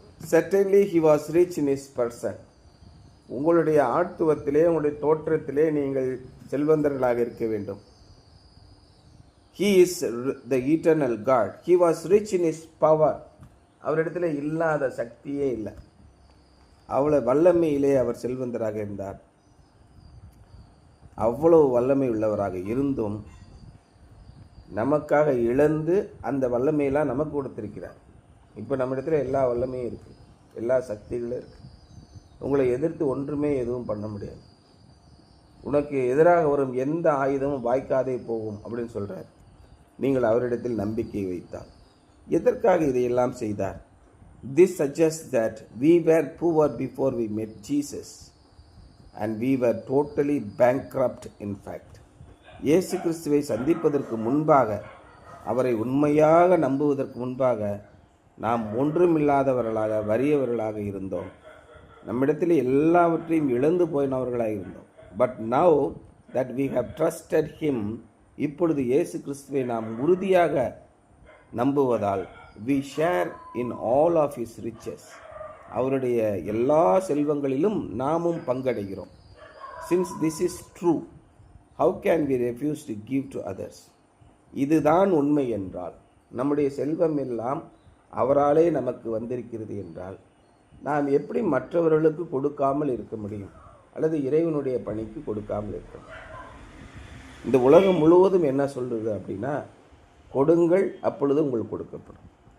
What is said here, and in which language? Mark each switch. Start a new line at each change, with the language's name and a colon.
English: Certainly he was rich in his person.
Tamil: உங்களுடைய ஆட்துவத்திலே, உங்களுடைய தோற்றத்திலே நீங்கள் செல்வந்தர்களாக இருக்க வேண்டும்.
English: He is the eternal God. He was rich in his power.
Tamil: அவரிடத்தில் இல்லாத சக்தியே இல்லை. அவ்வளவு வல்லமையிலே அவர் செல்வந்தராக இருந்தார். அவ்வளவு வல்லமை உள்ளவராக இருந்தும் நமக்காக இழந்து அந்த வல்லமையெல்லாம் நமக்கு கொடுத்திருக்கிறார். இப்போ நம்ம இடத்துல எல்லா வல்லமையும் இருக்குது, எல்லா சக்திகளும் இருக்குது. உங்களை எதிர்த்து ஒன்றுமே எதுவும் பண்ண முடியாது. உனக்கு எதிராக வரும் எந்த ஆயுதமும் வாய்க்காதே போகும் அப்படின்னு சொல்கிறார். நீங்கள் அவரிடத்தில் நம்பிக்கை வைத்தால். எதற்காக இதையெல்லாம் செய்தார்?
English: This suggests that we were poor before we met Jesus and we were totally bankrupt in fact.
Tamil: இயேசு கிறிஸ்துவை சந்திப்பதற்கு முன்பாக, அவரை உண்மையாக நம்புவதற்கு முன்பாக நாம் ஒன்றுமில்லாதவர்களாக, வறியவர்களாக இருந்தோம். நம்மிடத்தில் எல்லாவற்றையும் இழந்து போயினவர்களாக இருந்தோம்.
English: but now that we have trusted him,
Tamil: இப்பொழுது இயேசு கிறிஸ்துவை நாம் உறுதியாக நம்புவதால்
English: we share in all of his riches,
Tamil: அவருடைய எல்லா செல்வங்களிலும் நாமும் பங்கடைகிறோம்.
English: Since this is true, how can we refuse to give to others?
Tamil: இதுதான் உண்மை என்றால், நம்முடைய செல்வம் எல்லாம் அவராலே நமக்கு வந்திருக்கிறது என்றால், நாம் எப்படி மற்றவர்களுக்கு கொடுக்காமல் இருக்க முடியும்? அல்லது இறைவனுடைய பணிக்கு கொடுக்காமல் இருக்க முடியும்? இந்த உலகம் முழுவதும் என்ன சொல்கிறது அப்படின்னா, கொடுங்கள் அப்பொழுது உங்களுக்கு கொடுக்கப்படும்.